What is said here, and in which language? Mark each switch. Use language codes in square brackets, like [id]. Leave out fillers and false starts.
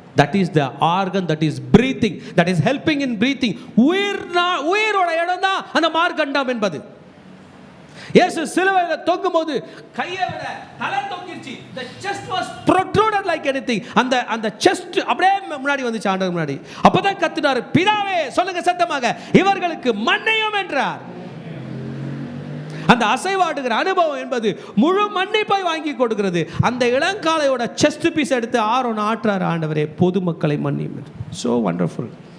[en] That is the organ that is breathing, that is helping in breathing. [ta] உயிரோட இடம் தான் அந்த மார்க்கண்டம் என்பது. இயேசு சிலுவையில தொங்கும்போது கையை விட தலை தொங்கிருச்சு. [en] The chest was protruded like anything. [ta] அந்த chest அப்படியே முன்னாடி வந்துச்சு ஆண்டவர் முன்னாடி. அப்பதான் கத்துனாரு, பிதாவே சொல்லுங்க சத்தமாக, இவர்களுக்கு மன்னியும் என்றார். அந்த அசைவாடுகிற அனுபவம் என்பது முழு மன்னிப்பை வாங்கி கொடுக்கிறது. அந்த இளங்காளையோட செஸ்ட் பீஸ் எடுத்து ஆரோன் ஆற்றார், ஆண்டவரே பொதுமக்களை மன்னியும். [en] So wonderful.